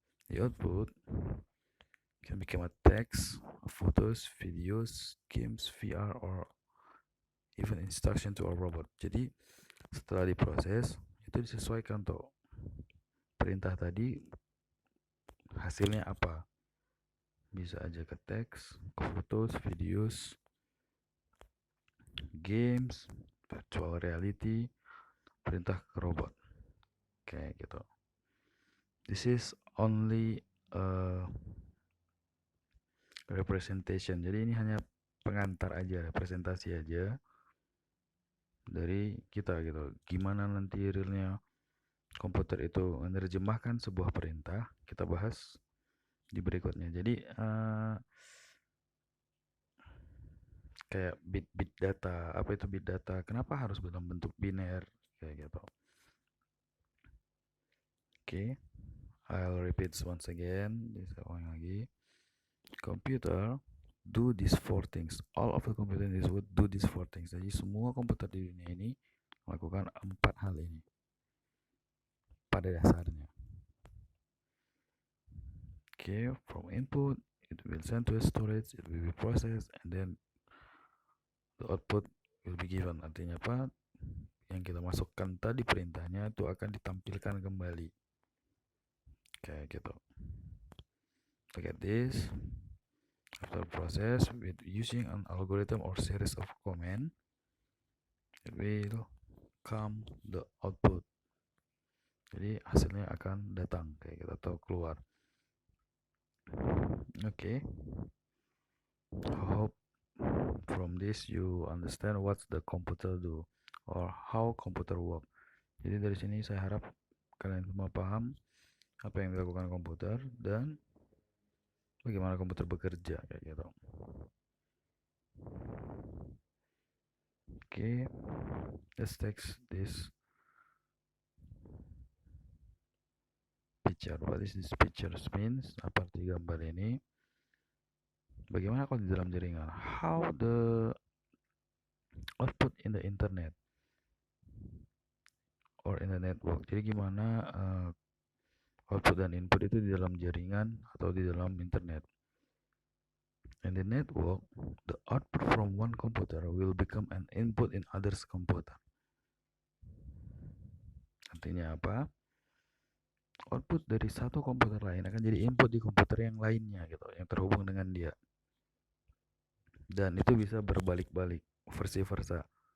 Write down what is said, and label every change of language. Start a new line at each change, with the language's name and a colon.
English: The output can become a text, photos, videos, games, VR, or even instruction to a robot.
Indonesian: Jadi setelah diproses itu disesuaikan tuh perintah tadi hasilnya apa. Bisa aja ke teks, ke fotos, videos, games, virtual reality, perintah ke robot kayak gitu.
English: This is only representation.
Indonesian: Jadi ini hanya pengantar aja, representasi aja dari kita gitu. Gimana nanti realnya komputer itu menerjemahkan sebuah perintah, kita bahas di berikutnya. Jadi kayak bit data, apa itu bit data? Kenapa harus dalam bentuk biner kayak gitu?
English: Oke, I'll repeat once again.
Indonesian: Saya ulang lagi.
English: Computer do these four things. All of the computer in this world do these four things.
Indonesian: Jadi semua komputer di dunia ini melakukan 4 hal ini pada dasarnya.
English: Okay, from input it will send to a storage, it will be processed, and then the output will be given.
Indonesian: Artinya apa? Yang kita masukkan tadi perintahnya itu akan ditampilkan kembali. Kayak gitu.
English: Look at this. After process with using an algorithm or series of command, it will come the output.
Indonesian: Jadi hasilnya akan datang kayak gitu atau keluar.
English: Okay. Hope from this you understand what the computer do or how computer work.
Indonesian: Jadi dari sini saya harap kalian semua paham apa yang dilakukan komputer dan bagaimana komputer bekerja kayak gitu.
English: Okay, let's take this picture. What is this picture means?
Indonesian: Apa arti gambar ini? Bagaimana kalau di dalam jaringan?
English: How the output in the internet or in the network.
Indonesian: Jadi gimana output dan input itu di dalam jaringan atau di dalam internet.
English: In the network, the output from one computer will become an input in others computer.
Indonesian: Artinya apa? Output dari satu komputer lain akan jadi input di komputer yang lainnya gitu, yang terhubung dengan dia. Dan itu bisa berbalik-balik, versi versa.